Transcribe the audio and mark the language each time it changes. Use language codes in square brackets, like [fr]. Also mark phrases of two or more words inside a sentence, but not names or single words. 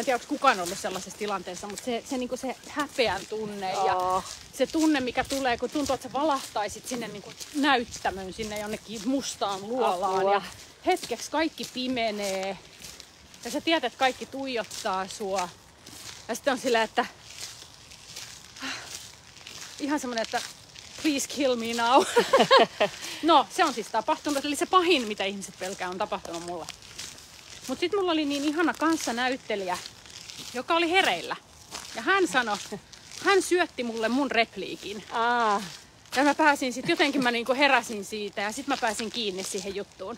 [fi] tiedä, onko kukaan ollut sellaisessa tilanteessa, mutta se häpeän tunne ja se tunne, mikä tulee, kun tuntuu, että sä valahtaisit sinne niin kuin näyttämöön, sinne jonnekin mustaan luolaan ja hetkeksi kaikki pimenee ja sä tiedät, että kaikki tuijottaa sua ja sitten on silleen, että ihan semmonen, että [en] please kill me now. [fi] No, se on siis tapahtunut. Eli se pahin, mitä ihmiset pelkää, on tapahtunut mulle. Mutta sitten mulla oli niin ihana kanssanäyttelijä, joka oli hereillä. Ja hän syötti mulle mun repliikin. Ja mä pääsin sitten, jotenkin mä niinku heräsin siitä ja sitten mä pääsin kiinni siihen juttuun.